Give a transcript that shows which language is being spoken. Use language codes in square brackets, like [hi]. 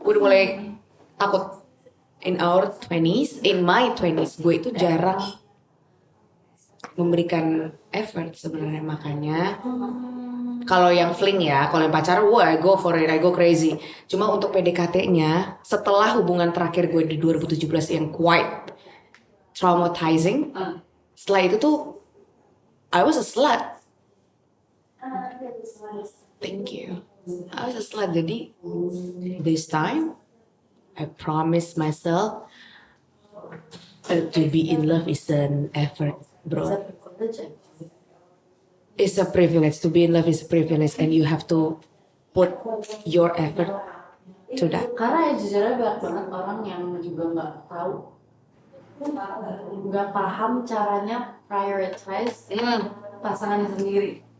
[id] gue udah mulai takut. [en] In my 20s [id] gue itu jarang memberikan effort sebenarnya, makanya kalau yang fling ya, kalau yang pacaran, [en] I go for it, I go crazy. [id] Cuma untuk PDKT-nya, setelah hubungan terakhir gue di 2017 yang quite traumatizing, setelah itu tuh [en] I was a slut. Thank you. I was a slut. [id] Jadi [en] this time I promised myself to be in love is an effort, bro. It's a privilege. To be in love is a privilege, and you have to put your effort to that. [id] Karena jujurnya banyak banget orang yang juga nggak tahu, nggak paham caranya prioritize pasangannya sendiri.